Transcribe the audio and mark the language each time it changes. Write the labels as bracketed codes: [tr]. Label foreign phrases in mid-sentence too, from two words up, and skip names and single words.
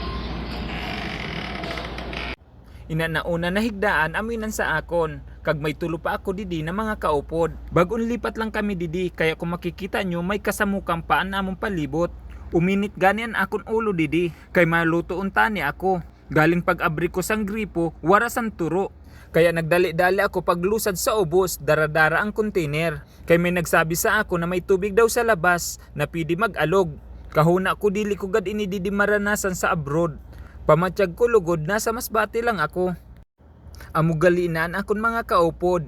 [hil] Ina nauna na higdaan aminan sa akon. Kag may tulo pa ako didi na mga kaupod. Bagon lipat lang kami didi, [tl] kaya kung makikita nyo [hil] may kasamukang paan among palibot. Uminit gani ang akon ulo didi, kay maluto unta ni ako. Galing pag abri ko sang gripo, warasan turo. Kaya nagdali-dali ako paglusad sa ubos, daradara ang container. Kay may nagsabi sa ako na may tubig daw sa labas na pwede mag-alog. Kahuna ko dili ko gad ini didi maranasan sa abroad. Pamatsyag ko lugod, nasa Masbate lang ako. Amo galinaan akon mga kaupod.